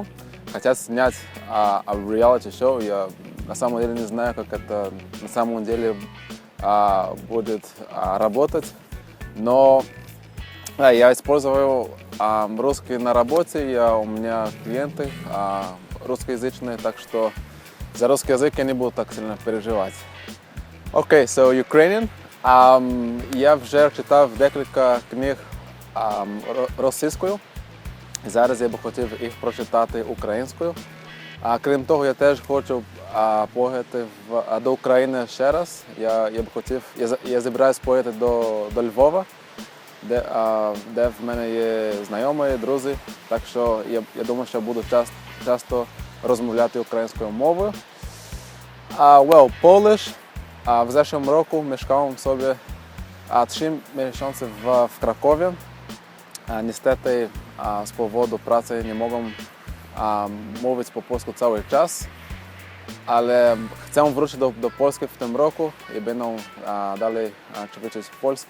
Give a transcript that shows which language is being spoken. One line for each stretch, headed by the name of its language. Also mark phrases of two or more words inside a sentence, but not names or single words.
Russian: Хотят снять реалити-шоу. Я на самом деле не знаю, как это на самом деле будет работать. Но я использую русский на работе. У меня клиенты русскоязычные, так что за русский язык я не буду так сильно переживать.
English: Okay, so Ukrainian.
Ukrainian: Я вже читав декілька книг російською. Зараз я б хотів їх прочитати українською. Крім того, я теж хочу поїхати до України ще раз. Я збираюсь поїхати до Львова. де в мене є знайомі, друзі, так що я думаю, що буду часто розмовляти українською мовою.
English: Polish.
Polish: W zeszłym roku mieszkałem sobie 3 miesiące w Krakowie. Niestety z powodu pracy nie mogłem mówić po polsku cały czas, ale chcę wrócić do Polski w tym roku i będę dalej ćwiczyć polski.